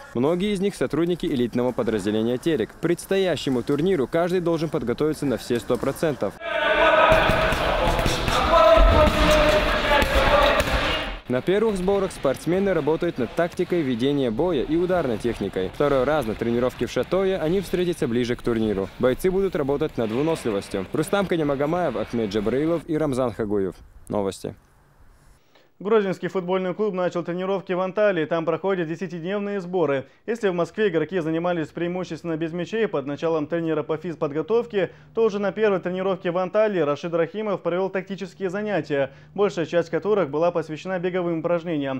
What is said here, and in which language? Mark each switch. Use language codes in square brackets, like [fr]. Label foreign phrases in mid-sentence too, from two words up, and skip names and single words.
[ru] Многие из них сотрудники элитного подразделения «Терек». К предстоящему турниру каждый должен подготовиться на все 100%. На первых сборах спортсмены работают над тактикой ведения боя и ударной техникой. Второй раз на тренировке в Шатое они встретятся ближе к турниру. Бойцы будут работать над выносливостью. Рустам Канемагомаев, Ахмед Джабраилов и Рамзан Хагуев. Новости. Грозинский футбольный клуб начал тренировки в Анталии. Там проходят 10-дневные сборы. Если в Москве игроки занимались преимущественно без мячей под началом тренера по физподготовке, то уже на первой тренировке в Анталии Рашид Рахимов провел тактические занятия, большая часть которых была посвящена беговым упражнениям.